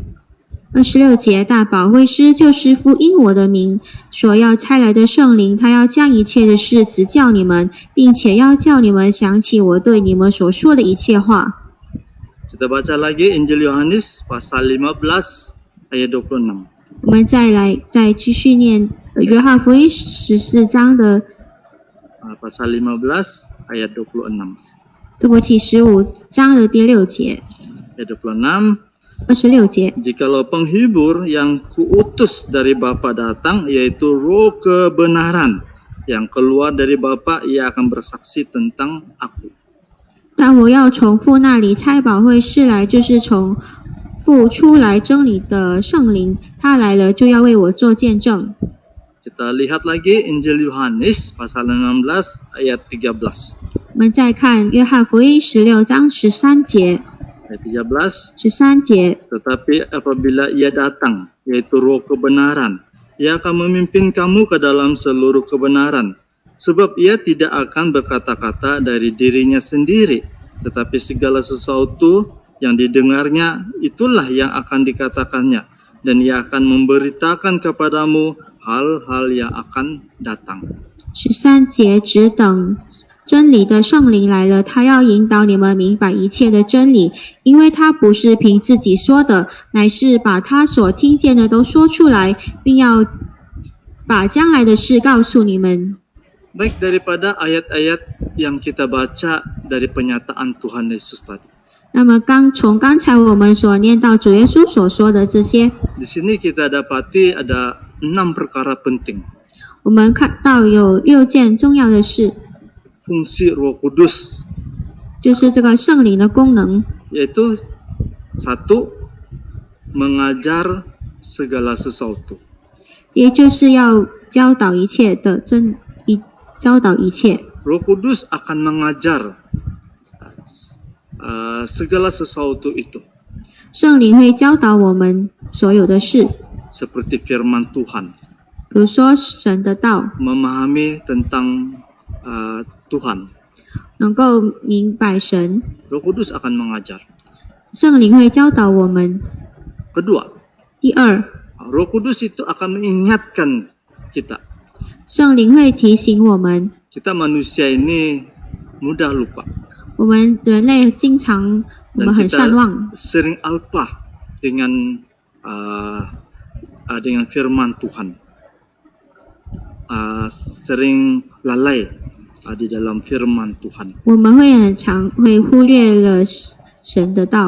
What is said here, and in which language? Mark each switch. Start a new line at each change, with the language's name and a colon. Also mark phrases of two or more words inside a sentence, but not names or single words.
Chinese: 26 节，大保惠师就是父因我的名所要差来的圣灵，他要将一切的事指教你们，并且要叫你们想起我对你们所说的一切话。
Indonesian: Kita baca lagi Injil Yohanes pasal 15 ayat 26.
Chinese: 我们再继续念约翰福音14章的，
Indonesian: Pasal 15 ayat 26.
Chinese: 对不起，15章的第6节，
Indonesian: Ayat 26.
Chinese: 26节。
Indonesian: Jikalau penghibur yang kuutus dari Bapa datang, yaitu Roh kebenaran yang keluar dari Bapa, ia akan bersaksi tentang aku.
Chinese: 但我要从父那里差保惠师来，就是从父出来真理的圣灵，他来了就要为我做见证。
Indonesian: Kita lihat lagi Injil Yohanes pasal 16 ayat 13.
Chinese: 我们再看约翰福音16章13节，
Indonesian: Ayat 13.
Chinese: 13节。
Indonesian: Tetapi apabila ia datang, yaitu Roh kebenaran, ia akan memimpin kamu ke dalam seluruh kebenaran. Sebab ia tidak akan berkata-kata dari dirinya sendiri, tetapi segala sesuatu yang didengarnya itulah yang akan dikatakannya, dan ia akan memberitakan kepadamu hal-hal yang akan datang.
Chinese: 13 节，只等真理的圣灵来了，他要引导你们明白一切的真理，因为他不是凭自己说的，乃是把他所听见的都说出来，并要把将来的事告诉你们。
Indonesian: Baik, daripada ayat-ayat yang kita baca dari penyataan Tuhan Yesus tadi.
Chinese: 那么从刚才我们所念到主耶稣所说的这些，
Indonesian: Di sini kita dapati ada 6 perkara penting.
Chinese: 我们看到有6件重要的事，
Indonesian: Fungsi Roh Kudus,
Chinese: 就是这个圣灵的功能。
Indonesian: yaitu 1. Mengajar segala sesuatu.
Chinese: 也就是要教导一切的教导一切。
Indonesian: Roh Kudus akan mengajar segala sesuatu itu.
Chinese: 圣灵会教导我们所有的事，
Indonesian: Seperti firman Tuhan,
Chinese: 比如说神的道，
Indonesian: memahami tentang Tuhan.
Chinese: 能够明白神。
Indonesian: Roh Kudus akan mengajar.
Chinese: 圣灵会教导我们。
Indonesian: Kedua,
Chinese: 第二，
Indonesian: Roh Kudus itu akan mengingatkan kita.
Chinese: 圣灵会提醒我们。
Indonesian: Kita manusia ini mudah lupa.
Chinese: 我们人类经常我们很善忘，
Indonesian: sering alpa dengan firman Tuhan. Sering lalai di dalam firman Tuhan.
Chinese: 我们很常会忽略了神的道。